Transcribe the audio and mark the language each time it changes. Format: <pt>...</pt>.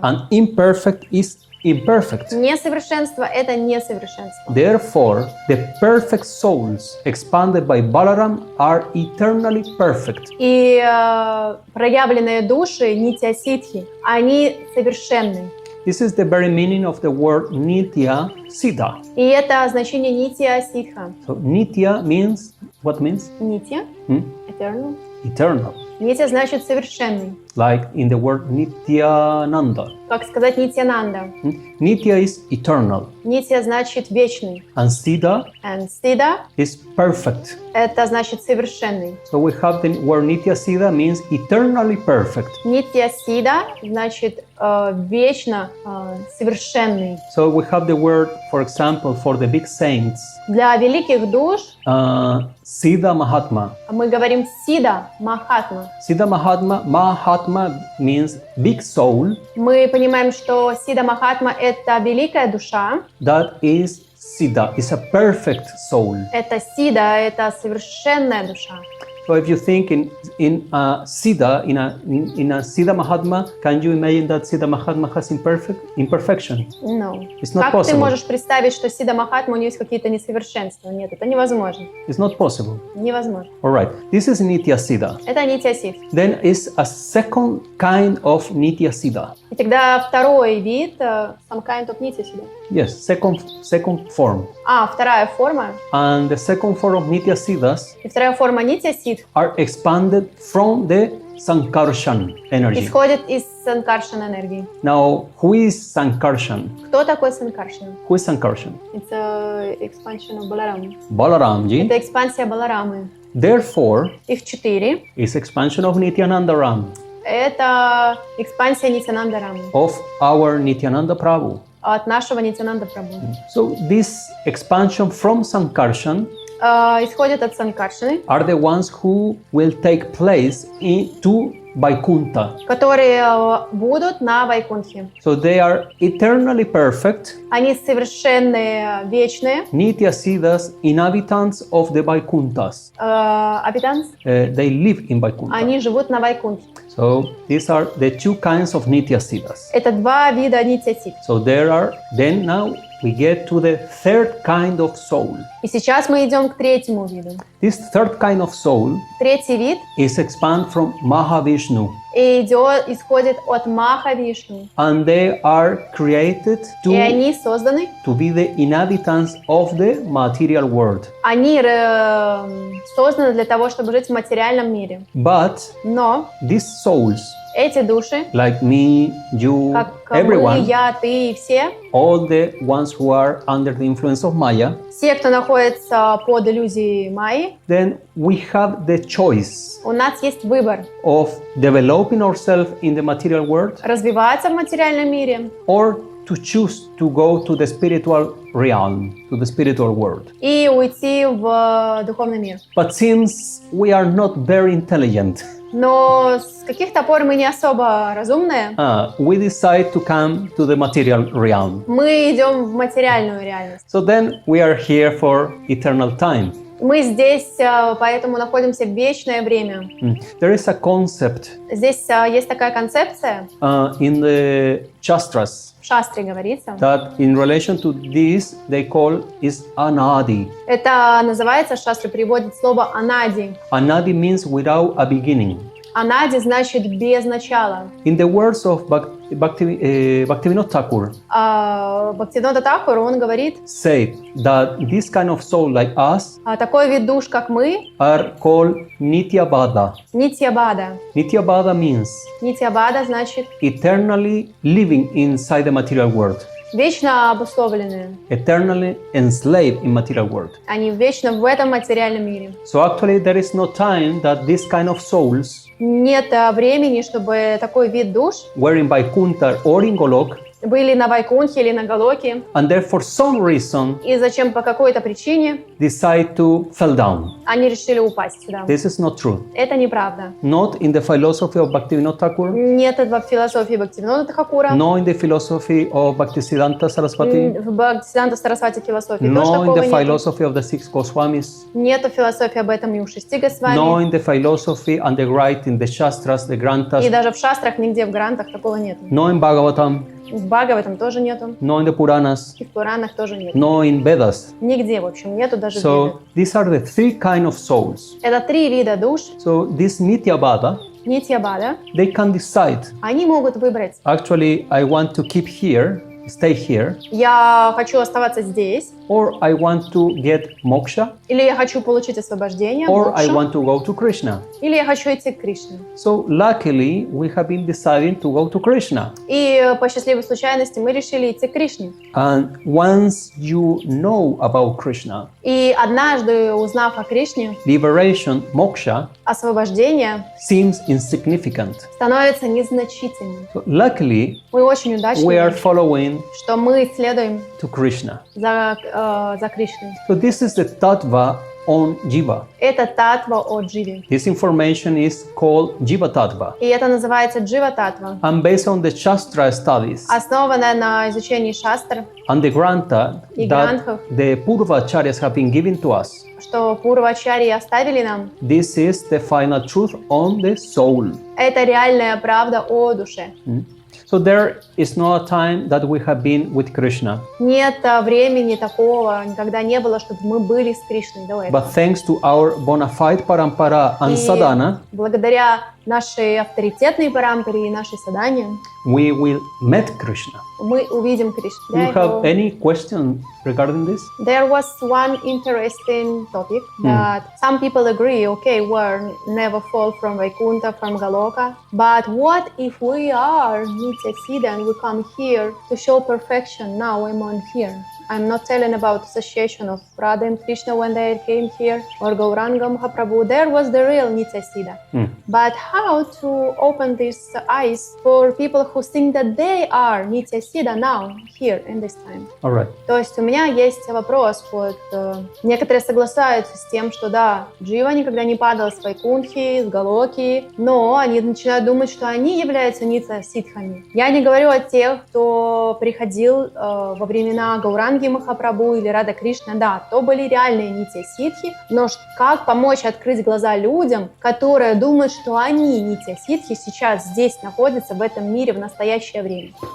<en>and imperfect is imperfect.</en> <ru>Несовершенство — это несовершенство.</ru> <en>Therefore, the perfect souls expanded by Balaram are eternally perfect.</en> <ru>И проявленные души, нитья-ситхи, они совершенны.</ru> <en>This is the very meaning of the word Nitya Siddha.</en> <ru>И это значение нитья-ситха.</ru> <en>So Nitya means, what means?</en> <ru>Нитья, Hmm?</ru> <en>eternal. Eternal.</en> <ru>Нитья значит совершенный.</ru> <en>Like in the word Nityananda.</en> <ru>Как сказать Нитьянанда?</ru> <en>Nitya is eternal.</en> <ru>Нитья значит вечный.</ru> <en>And Siddha And Siddha is perfect.</en> <ru>это значит совершенный.</ru> <en>So we have the word Nitya Siddha means eternally perfect.</en> <ru>Нитья-сида значит вечно совершенный.</ru> <en>So we have the word, for example, for the big saints,</en> <ru>Для великих душ</ru> <en>Siddha Mahatma.</en> <ru>мы говорим Сида Махатма.</ru> <en>Siddha Mahatma means big soul</en> <ru>Мы понимаем, что Сида Махатма — это великая душа,</ru> <en>that is Siddha, is a perfect soul.</en> <ru>это Сида, это совершенная душа.</ru> <en>So So if you think in Siddha, in a Siddha Mahatma, can you imagine that Siddha Mahatma has imperfection? No. It's not</en> <ru>Как</ru> <en>possible.</en> <ru>ты можешь представить, что Сидда Махатма, у нее есть какие-то несовершенства? Нет, это невозможно.</ru> <en>It's not possible.</en> <ru>Невозможно.</ru> <en>All right. This is Nitya Siddha.</en> <ru>Это Нитья Сиддха.</ru> <en>Then is a second kind of Nitya Siddha.</en> <ru>И тогда второй вид,</ru> <en>some kind of</en> <ru>Нитья Сиддха.</ru> <en>Yes, second form.</en> <ru>Вторая форма.</ru> <en>And the second form of Nitya Siddhas</en> <ru>И вторая форма Нитья Сиддха</ru> <en>are expanded from the Sankarshan energy.</en> <ru>исходит из Санкаршан энергии.</ru> <en>Now, who is Sankarshan?</en> <ru>Кто такой Санкаршан?</ru> <en>Who is Sankarshan? It's a expansion of Balaram. Balaramji.</en> <ru>Это экспансия Баларамы.</ru> <en>Therefore,</en> <ru>Их 4.</ru> <en>is expansion of Nityananda Ram,</en> <ru>Это экспансия Нитянанда Рамы.</ru> <en>of our Nityananda Prabhu.</en> <ru>От нашего Нитянанда Прабху.</ru> <en>So this expansion from Sankarshan</en> <ru>Исходят от Санкаршаны,</ru> <en>are the ones who will take place into Vaikuntha.</en> <ru>которые будут на Вайкунтхе.</ru> <en>So they are eternally perfect,</en> <ru>Они совершенные, вечные.</ru> <en>Nitya Siddhas, inhabitants of the Vaikunthas.</en> <ru>Абитанс.</ru> <en>They live in Vaikuntha.</en> <ru>Они живут на Вайкунтхе.</ru> <en>So these are the two kinds of Nitya Siddhas.</en> <ru>Это два вида Нитья Сиддха.</ru> <en>So then now we get to the third kind of soul.</en> <ru>И сейчас мы идем к третьему виду.</ru> <en>This third kind of soul</en> <ru>Третий вид</ru> <en>is expanded from Mahavishnu,</en> <ru>исходит от Маха Вишну.</ru> <en>and they are created</en> <ru>И они созданы,</ru> <en>to be the inhabitants of the material world.</en> <ru>они созданы для того, чтобы жить в материальном мире.</ru> <en>But</en> <ru>Но</ru> <en>these souls,</en> <ru>эти души,</ru> <en>like me, you,</en> <ru>как мы,</ru> <en>everyone,</en> <ru>я, ты и все,</ru> <en>all the ones who are under the influence of Maya,</en> <ru>все, кто находится под иллюзией Майи,</ru> <en>then we have the choice</en> <ru>у нас есть выбор</ru> <en>of developing ourselves in the material world</en> <ru>развиваться в материальном мире</ru> <en>or to choose to go to the spiritual realm, to the spiritual world.</en> <ru>и уйти в духовный мир.</ru> <en>But since we are not very intelligent,</en> <ru>Но с каких-то пор мы не особо разумные.</ru> <en>we decide to come to the material realm.</en> <ru>Мы идем в материальную реальность.</ru> <en>So then we are here for eternal time.</en> <ru>Мы здесь поэтому находимся в вечное время.</ru> <en>There is a concept</en> <ru>Здесь есть такая концепция,</ru> <en>in the Shastras</en> <ru>в Шастре говорится.</ru> <en>that in relation to this they call is anadi.</en> <ru>Это называется, Шастра переводит слово «анади».</ru> <en>Anadi means without a beginning.</en> <ru>«Анади» значит «без начала».</ru> <en>In the words of Bhaktivinoda Thakur,</en> <ru>Бхактивинода Тхакур, он говорит,</ru> <en>say that this kind of soul like us</en> <ru>такой вид душ, как мы,</ru> <en>are called Nityabada.</en> <ru>Нитьябада.</ru> <en>Nityabada means</en> <ru>Нитьябада значит</ru> <en>eternally living inside the material world,</en> <ru>вечно обусловленные.</ru> <en>eternally enslaved in material world.</en> <ru>Они вечно в этом материальном мире.</ru> <en>So actually there is no time that this kind of souls</en> <ru>Нет времени, чтобы такой вид душ</ru> <en>were in Vaikuntha or in Golok,</en> <ru>были на Вайкунтхе или на Галоке,</ru> <en>and there for some reason</en> <ru>и зачем по какой-то причине</ru> <en>decide to fall down.</en> <ru>они решили упасть сюда.</ru> <en>This is not true.</en> <ru>Это неправда.</ru> <en>Not in the philosophy of Bhaktivinoda Thakur,</en> <ru>Нет этого в философии Бхактивинода Тхакура,</ru> <en>no in the philosophy of Bhaktisiddhanta Saraswati,</en> <ru>в Бхактисиданта Сарасвати философии тоже</ru> <en>no in</en> <ru>такого</ru> <en>the</en> <ru>нет.</ru> <en>philosophy of the six Goswamis,</en> <ru>Нету философии об этом и у 6 Госвами.</ru> <en>no in the philosophy and the right in the Shastras, the</en> <ru>И</ru> <en>Granthas,</en> <ru>даже в шастрах, нигде в грантах такого нет.</ru> <en>no in Bhagavatam,</en> <ru>В Бхагаватам тоже нету.</ru> <en>no in the Puranas,</en> <ru>И в Пуранах тоже нет.</ru> <en>no in Vedas.</en> <ru>Нигде, в общем, нету даже в</ru> <en>So</en> <ru>Ведах.</ru> <en>these are the three kind of souls.</en> <ru>Это 3 вида душ.</ru> <en>So this Nityabada,</en> <ru>Нитьябада.</ru> <en>they can decide.</en> <ru>Они могут выбрать.</ru> <en>Actually, I want to keep here, stay here,</en> <ru>Я хочу оставаться здесь.</ru> <en>or I want to get moksha,</en> <ru>Или я хочу получить освобождение.</ru> <en>or I</en> <ru>мокшу,</ru> <en>want to go to Krishna.</en> <ru>Или я хочу идти к Кришне.</ru> <en>So luckily, we have been deciding to go to Krishna.</en> <ru>И по счастливой случайности мы решили идти к Кришне.</ru> <en>And once you know about Krishna,</en> <ru>И однажды, узнав о Кришне,</ru> <en>liberation, moksha,</en> <ru>освобождение</ru> <en>seems insignificant.</en> <ru>становится незначительным.</ru> <en>So luckily,</en> <ru>Мы очень</ru> <en>we are</en> <ru>удачливы,</ru> <en>following</en> <ru>что мы следуем</ru> <en>to Krishna.</en> <ru>за Кришной.</ru> <en>So this is the tattva on Jiva.</en> <ru>Это татва о дживе.</ru> <en>This information is called Jiva Tattva.</en> <ru>И это называется джива татва.</ru> <en>And based on the Shastra studies</en> <ru>Основанная на изучении шастр</ru> <en>and the Grantha</en> <ru>и</ru> <en>that</en> <ru>грантхов,</ru> <en>the Purvacharyas have been given to us,</en> <ru>что пурвачарьи оставили нам,</ru> <en>this is the final truth on the soul.</en> <ru>это реальная правда о душе.</ru> <en>So there is no time that we have been with Krishna.</en> <ru>Нет времени такого, никогда не было, чтобы мы были с Кришной до этого.</ru> <en>But thanks to our bona fide parampara and</en> <ru>И</ru> <en>sadhana,</en> <ru>благодаря нашей авторитетной парампаре и нашей садхане</ru> <en>we will meet Krishna.</en> <ru>мы увидим Кришну.</ru> <en>Do you have any question regarding this? There was one interesting topic that some people agree, okay, we're never fall from Vaikuntha, from Galoka, but what if we are Nitya Siddha and we come here to show perfection now among here? I'm not telling about association of Radha and Krishna when they came here, or Gauranga Mahaprabhu. There was the real Nitya Siddha. But how to open these eyes for people who think that they are Nitya Siddha now, here, in this time? All right.</en> <ru>То есть у меня есть вопрос. Вот, некоторые соглашаются с тем, что да, Джива никогда не падал с Вайкунтхи, с Галоки, но они начинают думать, что они являются Нитя Сидхами. Я не говорю о тех, кто приходил во времена Гауранги Махапрабху или Рада Кришна, да, то были реальные Нитья Сидхи, но как помочь открыть глаза людям, которые думают, что они Нитья Сидхи сейчас здесь находятся в этом мире в настоящее время?</ru>